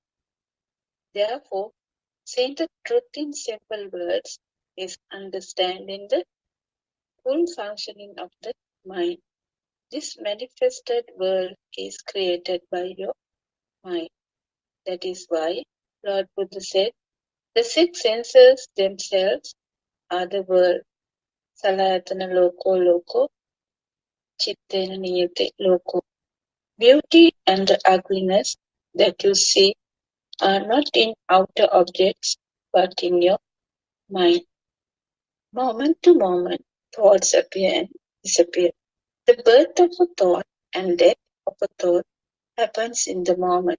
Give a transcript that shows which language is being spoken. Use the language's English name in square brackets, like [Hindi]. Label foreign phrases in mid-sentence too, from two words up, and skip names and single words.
[English] Therefore, saying the truth in simple words is understanding the full functioning of the mind. This manifested world is created by your mind. That is why Lord Buddha said, the 6 senses themselves are the world. [Pali] Salayatana loko loko, chittena niyate loko. [English] Beauty and the ugliness that you see are not in outer objects, but in your mind. Moment to moment, thoughts appear and disappear. The birth of a thought and death of a thought happens in the moment.